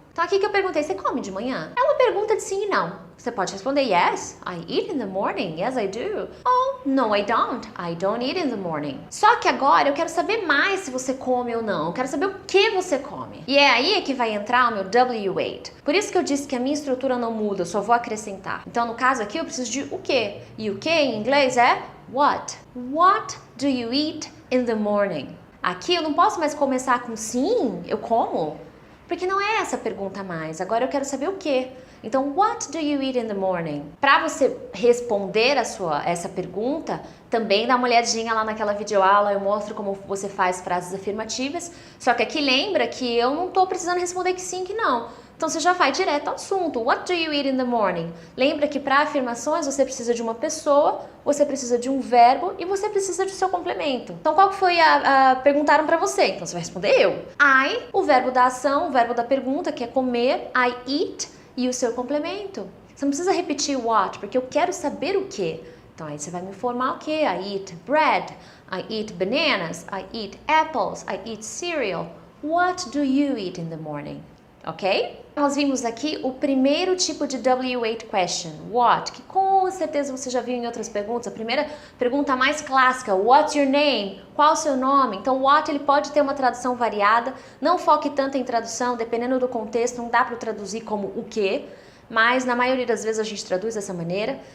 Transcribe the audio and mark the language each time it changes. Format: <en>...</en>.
<pt>Então aqui que eu perguntei, você come de manhã? É uma pergunta de sim e não. Você pode responder</pt> <en>yes, I eat in the morning, yes I do. Ou no I don't eat in the morning.</en> <pt>Só que agora eu quero saber mais se você come ou não. Eu quero saber o que você come. E é aí que vai entrar o meu W8. Por isso que eu disse que a minha estrutura não muda, eu só vou acrescentar. Então no caso aqui eu preciso de o que. E o que em inglês é what.</pt> <en>What do you eat in the morning?</en> <pt>Aqui eu não posso mais começar com sim, eu como. Porque não é essa a pergunta mais. Agora eu quero saber o que.</pt> <en>Então, what do you eat in the morning?</en> <pt>Para você responder essa pergunta, também dá uma olhadinha lá naquela videoaula, eu mostro como você faz frases afirmativas. Só que aqui lembra que eu não estou precisando responder que sim, que não. Então você já vai direto ao assunto.</pt> <en>What do you eat in the morning?</en> <pt>Lembra que para afirmações você precisa de uma pessoa, você precisa de um verbo e você precisa do seu complemento. Então qual que foi perguntaram para você? Então você vai responder eu. O verbo da ação, o verbo da pergunta, que é comer,</pt> <en>I eat,</en> <pt>e o seu complemento. Você não precisa repetir what, porque eu quero saber o que. Então aí você vai me informar o que?</pt> <en>I eat bread, I eat bananas, I eat apples, I eat cereal. What do you eat in the morning? Ok?</en> <pt>Nós vimos aqui o primeiro tipo de W8 question, what, que com certeza você já viu em outras perguntas. A primeira pergunta mais clássica,</pt> <en>what's your name?</en> <pt>Qual o seu nome? Então, what ele pode ter uma tradução variada, não foque tanto em tradução, dependendo do contexto, não dá para traduzir como o quê, mas na maioria das vezes a gente traduz dessa maneira.</pt>